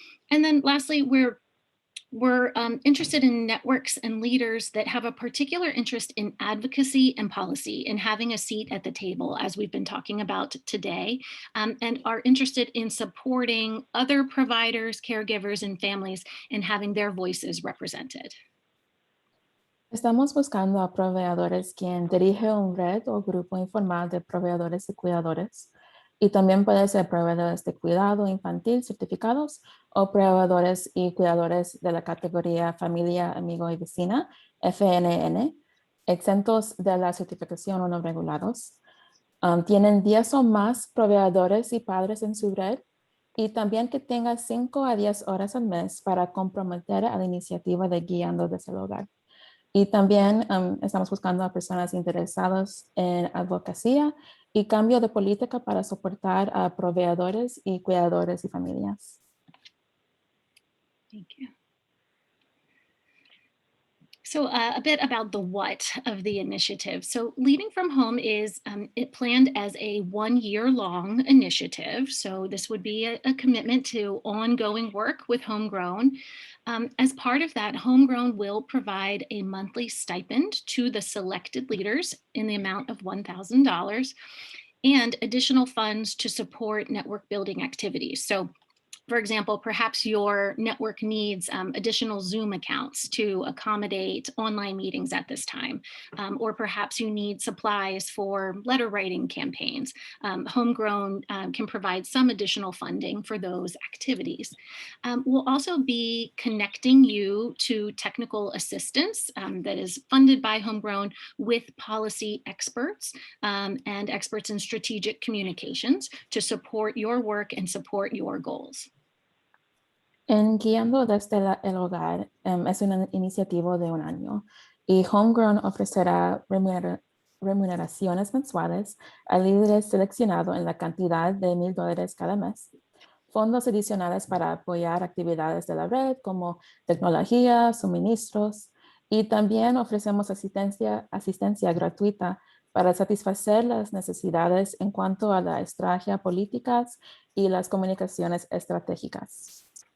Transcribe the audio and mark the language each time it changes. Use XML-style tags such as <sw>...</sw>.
<en>And then lastly, we're interested in networks and leaders that have a particular interest in advocacy and policy and having a seat at the table, as we've been talking about today, and are interested in supporting other providers, caregivers, and families in having their voices represented.</en> <es>Estamos buscando a proveedores quien dirige un red o grupo informal de proveedores y cuidadores, y también puede ser proveedores de cuidado infantil certificados o proveedores y cuidadores de la categoría familia, amigo y vecina, FNN, exentos de la certificación o no regulados. Tienen 10 o más proveedores y padres en su red, y también que tenga 5 a 10 horas al mes para comprometer a la iniciativa de Guiando desde el Hogar. Y también estamos buscando a personas interesadas en advocacia y cambio de política para soportar a proveedores y cuidadores y familias.</es> <en>Thank you. So a bit about the what of the initiative. So Leading from Home is it planned as a 1-year-long initiative. So this would be a commitment to ongoing work with Homegrown. As part of that, Homegrown will provide a monthly stipend to the selected leaders in the amount of $1,000 and additional funds to support network building activities. So For example, perhaps your network needs additional Zoom accounts to accommodate online meetings at this time, or perhaps you need supplies for letter writing campaigns. Homegrown can provide some additional funding for those activities. We'll also be connecting you to technical assistance that is funded by Homegrown with policy experts and experts in strategic communications to support your work and support your goals.</en> <es>En Guiando desde el Hogar es una iniciativa de un año y Homegrown ofrecerá remuneraciones mensuales a líderes seleccionados en la cantidad de $1,000 cada mes, fondos adicionales para apoyar actividades de la red como tecnología, suministros, y también ofrecemos asistencia gratuita para satisfacer las necesidades en cuanto a la estrategia políticas y las comunicaciones estratégicas.</es>